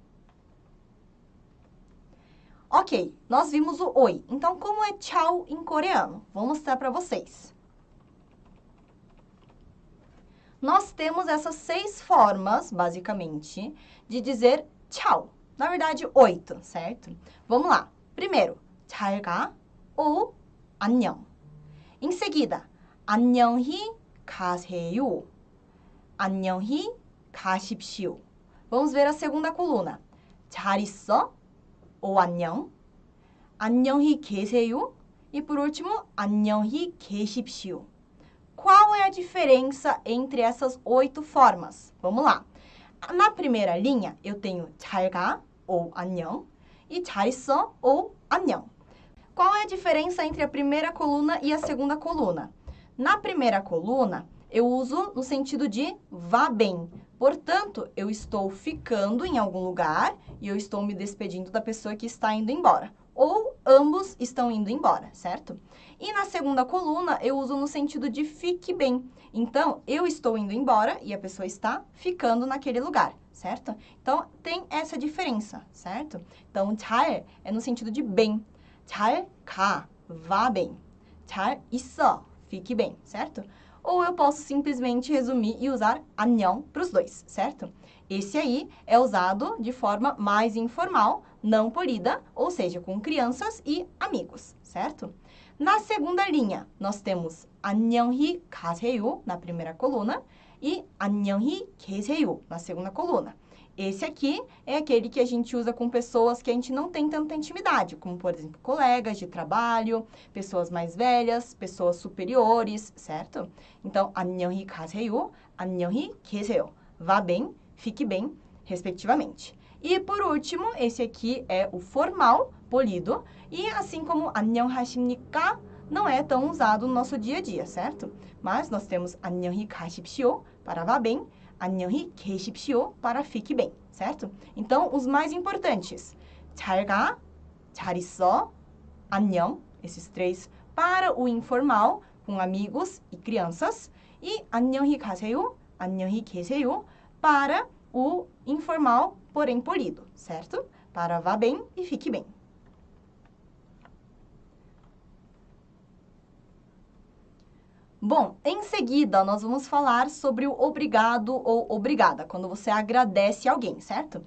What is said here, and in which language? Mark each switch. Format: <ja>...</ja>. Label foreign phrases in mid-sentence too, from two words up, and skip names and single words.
<pt>Ok, nós vimos o oi. Então, como é tchau em coreano? Vou mostrar para vocês. Nós temos essas 6 formas, basicamente, de dizer tchau. Na verdade, 8, certo? Vamos lá. Primeiro,</pt> <ko>잘 가 ou 안녕.</ko> <pt>Em seguida,</pt> <ko>안녕히 가세요. 안녕히 가십시오.</ko> <pt>Vamos ver a segunda coluna.</pt> <ko>잘 있어 ou 안녕, 안녕히 계세요</ko> <pt>e por último,</pt> <ko>안녕히 계십시오.</ko> <pt>Qual é a diferença entre essas 8 formas? Vamos lá. Na primeira linha, eu tenho</pt> <ko>잘 가</ko> <pt>ou 안녕 e</pt> <ko>잘 있어</ko> <pt>ou 안녕. Qual é a diferença entre a primeira coluna e a segunda coluna? Na primeira coluna, eu uso no sentido de vá bem. Portanto, eu estou ficando em algum lugar e eu estou me despedindo da pessoa que está indo embora. Ou ambos estão indo embora, certo? E na segunda coluna, eu uso no sentido de fique bem. Então, eu estou indo embora e a pessoa está ficando naquele lugar, certo? Então, tem essa diferença, certo? Então, 잘 é no sentido de bem.</pt> <ko>잘 가,</ko> <pt>vá bem.</pt> <ko>잘 있어,</ko> <pt>fique bem, certo? Ou eu posso simplesmente resumir e usar 안녕 para os dois, certo? Esse aí é usado de forma mais informal, não polida, ou seja, com crianças e amigos, certo? Na segunda linha, nós temos</pt> <ko>안녕히 가세요</ko> <pt>na primeira coluna e</pt> <ko>안녕히 계세요</ko> <pt>na segunda coluna. Esse aqui é aquele que a gente usa com pessoas que a gente não tem tanta intimidade, como, por exemplo, colegas de trabalho, pessoas mais velhas, pessoas superiores, certo? Então,</pt> <ko>안녕히 가세요, 안녕히 계세요.</ko> <pt>Vá bem, fique bem, respectivamente. E, por último, esse aqui é o formal, polido, e assim como 안녕하십니까, não é tão usado no nosso dia a dia, certo? Mas nós temos</pt> <ko>안녕히 가십시오,</ko> <pt>para vá bem,</pt> <ko>안녕히 계십시오</ko> <pt>para fique bem, certo? Então, os mais importantes.</pt> <ko>잘 가, 잘 있어, 안녕,</ko> <pt>esses 3 para o informal, com amigos e crianças, e</pt> <ko>안녕히 가세요, 안녕히 계세요,</ko> <pt>para o informal, porém polido, certo? Para vá bem e fique bem. Bom, em seguida, nós vamos falar sobre o obrigado ou obrigada, quando você agradece alguém, certo?</pt>